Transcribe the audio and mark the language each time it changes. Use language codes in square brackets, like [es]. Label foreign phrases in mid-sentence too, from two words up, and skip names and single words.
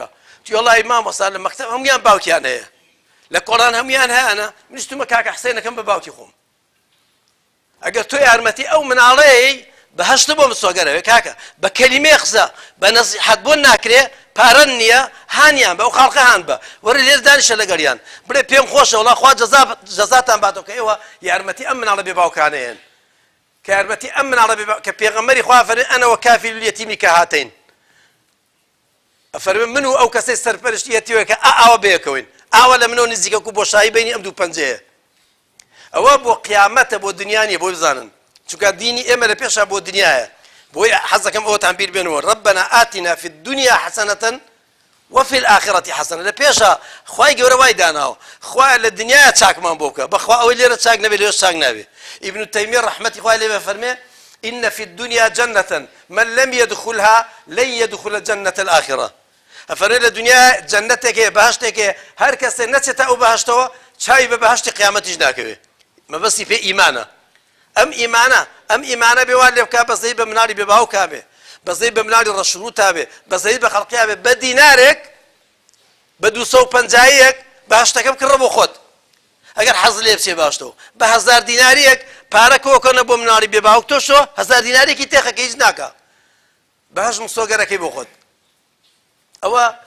[ckb] تی وەڵای مامۆستا لە مەکتەب هەمویان باوکیان هەیە لە کۆڵان هەمویان هەیەنە منیش تومە کاکە حسەینەکەم بە باوکی خۆم ئەگەر تۆ یارمەتی ئەو مناڵەیەی بەهەشتە بۆ مسۆگەرەوە کاکە بە کەلیمێ قسە بە نەسیحەت بۆ ناکرێ پارەن نییە هانیان بە ئەو خاڵقە هان بە وەرە لێر دانیشە لەگەڵیان بڵێ پێم خۆشە وەڵا خوا جەزاتان باتەوە کە ئێوە یارمەتی ئەم مناڵە بێ باوکانەیەن کە یارمەتی ئەم مناڵە کە پێغەمبەری خوا فەرمێ [ar] ئەنە وەکافیل اليەتیمی کەهاتەین [ckb] ئەفەرمێ من و ئەو کەسەی سەرپەرشتی یەتیمە کە ئاوە بەیەکەوین ئاوە لە منەوە نزیکە و بۆشایی بینی ئەم دوو پەنجەیە ئەوە بۆ قیامەتە بۆ دنیا نیە بۆی بزانن چونکە دینی ئێمە لە پێشە بۆ دنیایە بۆی حەزەکەم ئەوەتان بیر بێنەوە [ar] ربنا آتنا في الدنيا حسنة وفي الآخرة حسنة [ckb] لە پێشە خوای گەورە وای داناوە خوای لە دنیایە چاکمان بۆ بکە بەخوا ئەوەی لێرە چاک نەبێت لێرە چاک نابێ ابن تەیمیە ڕەحمەتی خوای لێ فەرمێ [ar] إن في الدنيا جنة من لم يدخلها لن يدخل جنة الآخرة [ckb] ئەفەرمێ لە دنیا جەنەتێکێ بەهەشتێکێ هەر کەسێ نەچێتە ئەو بەهەشتەوە چاوی بە بەهەشتی قیامەتیش ناکەوێ مەبەستی پێ ئیمانە ئەم ئیمانە بێوان لێ بکا بەزەی بە مناڵی بێ باوکا بێ بەزەی بە مناڵی ڕەشروتا بێ بەزەی بە خەڵقیا بێ بە دینارێک بە 250 بەهەشتەکەم کڕە بۆ خۆت ئەگەر حەز لێ بچێ باشتەوە بە 1000 دیناریەک پارە کۆکەنە بۆ مناڵی بێ باوک تۆشۆ 1000 دینارێکی تێخەکە هیچ ناکە بەهەشت مسۆگەرەکەی بۆ خۆت ئەوە